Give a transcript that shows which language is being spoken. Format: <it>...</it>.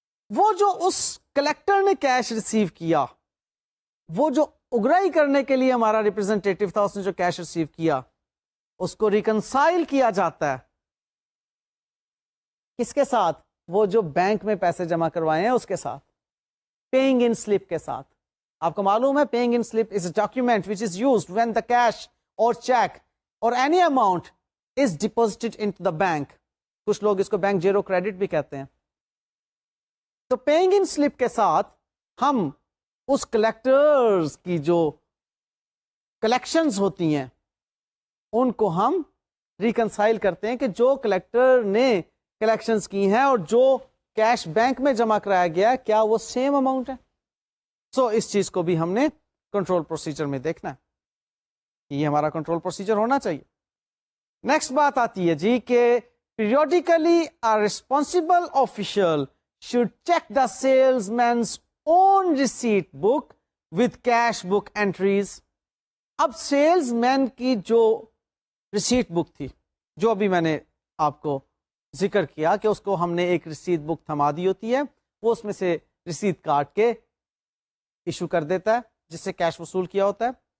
<ur>وہ جو اس کلیکٹر نے کیش ریسیو کیا، وہ جو اگرائی کرنے کے لیے ہمارا ریپرزینٹیٹو تھا، اس نے جو کیش ریسیو کیا اس کو ریکنسائل کیا جاتا ہے کس کے ساتھ؟ وہ جو بینک میں پیسے جمع کروائے ہیں اس کے ساتھ، پیئنگ ان سلپ کے ساتھ. آپ کو معلوم ہے</ur> <en>Paying in slip is a document which is used when the cash or check or any amount is deposited into the bank.</en> <ur>کچھ لوگ اس کو بینک زیرو کریڈٹ بھی کہتے ہیں. تو پیئنگ ان سلپ کے ساتھ ہم اس کلیکٹرز کی جو کلیکشنز ہوتی ہیں ان کو ہم ریکنسائل کرتے ہیں کہ جو کلیکٹر نے کلیکشنز کی ہیں اور جو کیش بینک میں جمع کرایا گیا کیا وہ سیم اماؤنٹ ہے. سو اس چیز کو بھی ہم نے کنٹرول پروسیجر میں دیکھنا ہے، یہ ہمارا کنٹرول پروسیجر ہونا چاہیے. نیکسٹ بات آتی ہے جی کہ</ur> <en>Periodically a responsible official should check the salesman's own receipt book with cash book entries.</en> <ur>اب سیلز مین کی جو ریسیٹ بک تھی، جو ابھی میں نے آپ کو ذکر کیا کہ اس کو ہم نے ایک ریسیٹ بک تھما دی ہوتی ہے، وہ اس میں سے ریسیٹ کاٹ کے ایشو کر دیتا ہے جس سے کیش وصول کیا ہوتا ہے.</ur>